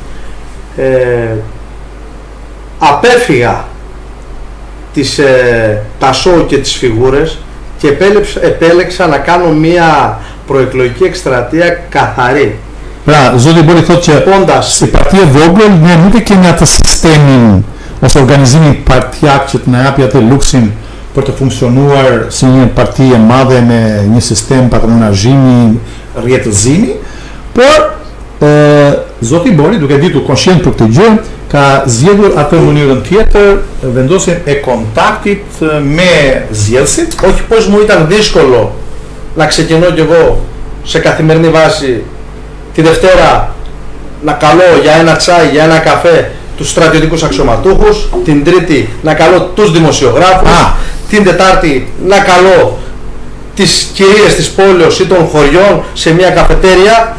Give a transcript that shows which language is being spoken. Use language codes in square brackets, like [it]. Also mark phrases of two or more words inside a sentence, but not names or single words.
[el] Απέφυγα τα σόου και τις φιγούρες και επέλεξα να κάνω μια προεκλογική εκστρατεία καθαρή. [sq] Pra, Zoti Boli thotë që si parti e vogël ne nuk e kemi atë sistemin ose organizimin partijak që të na japi atë luksin për të funksionuar si një parti e madhe me një sistem patronazhimi, rrjetëzimi, por Zoti Boli, duke ditur konshient për këtë gjë, ka zgjedhur atë mënyrën tjetër, vendosjen e kontaktit me zgjedhësit. [el] Όχι πως μου ήταν δύσκολο να ξεκινώ κι εγώ σε καθημερινή βάση τη Δευτέρα να καλώ για ένα τσάι, για ένα καφέ τους στρατιωτικούς αξιωματούχους, την Τρίτη να καλώ τους δημοσιογράφους, την Τετάρτη να καλώ τις κυρίες της πόλεως ή των χωριών σε μια καφετέρια.